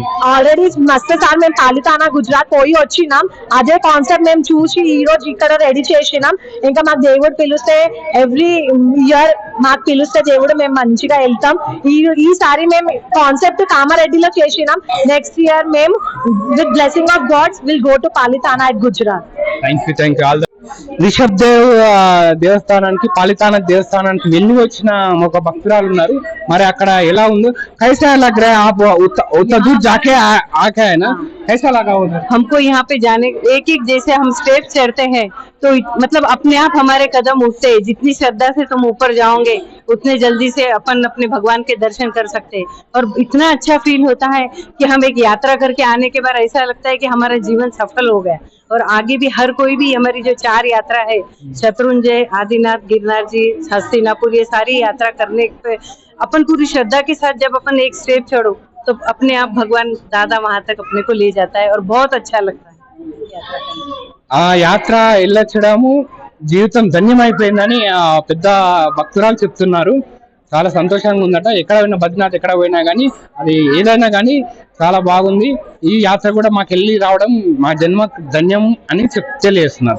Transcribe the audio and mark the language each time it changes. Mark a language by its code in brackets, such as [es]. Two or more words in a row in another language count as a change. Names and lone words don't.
[te] ఆల్రెడీ మస్తు సార్ మేము పాలితానా గుజరాత్ పోయి వచ్చినాం. అదే కాన్సెప్ట్ మేము చూసి ఈ రోజు ఇక్కడ రెడీ చేసినాం. ఇంకా మాకు దేవుడు పిలిస్తే [en] every year [te] మాకు పిలిస్తే దేవుడు మేము మంచిగా వెళ్తాం. ఈసారి మేము కాన్సెప్ట్ కామారెడ్డిలో చేసినాం. [en] next year మేము with blessing of gods will go to Palitana at Gujarat. Thank you all. [te] రిషబ్ దేవ్ దేవస్థానానికి పాలితానా దేవస్థానానికి వెళ్ళి వచ్చిన ఒక భక్తురాలు ఉన్నారు. మరి అక్కడ ఎలా ఉందో [hi] कैसा लग రहा है आप उतना दूर जाके आके है ना, कैसा लगा उधर? हमको यहाँ पे जाने एक एक जैसे हम स्टेप चढ़ते हैं तो मतलब अपने आप हमारे कदम उठते हैं। जितनी श्रद्धा से तुम ऊपर जाओगे उतने जल्दी से अपन अपने भगवान के दर्शन कर सकते हैं। और इतना अच्छा फील होता है कि हम एक यात्रा करके आने के बाद ऐसा लगता है कि हमारा जीवन सफल हो गया। और आगे भी हर कोई भी हमारी जो 4 यात्रा है, शत्रुंजय, आदिनाथ, गिरनार जी, हस्तिनापुर, ये सारी यात्रा करने पे अपन पूरी श्रद्धा के साथ जब अपन एक स्टेप चढ़ो तो अपने आप भगवान दादा वहां तक अपने को ले जाता है और बहुत अच्छा लगता है यात्रा करने। [te] ఆ యాత్ర వెళ్ళొచ్చడము జీవితం ధన్యమైపోయిందని ఆ పెద్ద భక్తురాలు చెప్తున్నారు. చాలా సంతోషంగా ఉందట. ఎక్కడ పోయినా బద్రీనాథ్ ఎక్కడ పోయినా కానీ అది ఏదైనా కానీ చాలా బాగుంది. ఈ యాత్ర కూడా మాకు వెళ్ళి రావడం మా జన్మ ధన్యం అని తెలియజేస్తున్నారు.